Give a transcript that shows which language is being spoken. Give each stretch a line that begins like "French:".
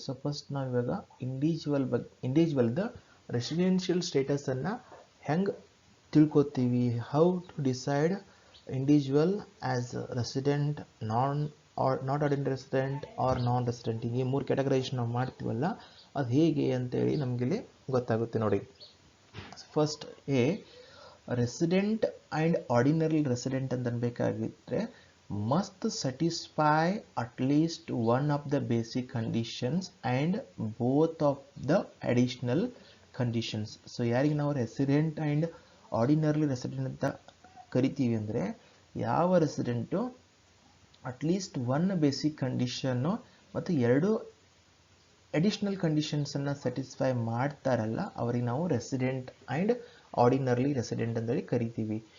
Kannada: So first ನಾವು ಇವಾಗ ಇಂಡಿವಿಜುವಲ್ದ residential ಸ್ಟೇಟಸನ್ನು ಹೆಂಗೆ ತಿಳ್ಕೊತೀವಿ,
English: how to decide individual as resident, non
Kannada: R not ordinary resident R non resident, ಈ ಮೂರು categorisation ನಾವು ಮಾಡ್ತೀವಲ್ಲ ಅದು ಹೇಗೆ ಅಂತೇಳಿ ನಮಗಿಲ್ಲಿ ಗೊತ್ತಾಗುತ್ತೆ ನೋಡಿ.
English: first a resident and ordinary resident
Kannada: ಅಂತ ಅನ್ಬೇಕಾಗಿದ್ರೆ
English: Must satisfy at least one of the basic conditions and both of the additional conditions.
Kannada: So ಯಾರಿಗೆ ನಾವು ರೆಸಿಡೆಂಟ್ ಆ್ಯಂಡ್ ಆರ್ಡಿನರಿ ರೆಸಿಡೆಂಟ್ ಅಂತ ಕರಿತೀವಿ ಅಂದರೆ ಯಾವ resident at least one basic condition ಮತ್ತು ಎರಡು additional ಕಂಡೀಷನ್ಸನ್ನು satisfy ಮಾಡ್ತಾರಲ್ಲ ಅವರಿಗೆ ನಾವು ರೆಸಿಡೆಂಟ್ ಆ್ಯಂಡ್ ಆರ್ಡಿನರ್ಲಿ ರೆಸಿಡೆಂಟ್ ಅಂತೇಳಿ ಕರಿತೀವಿ.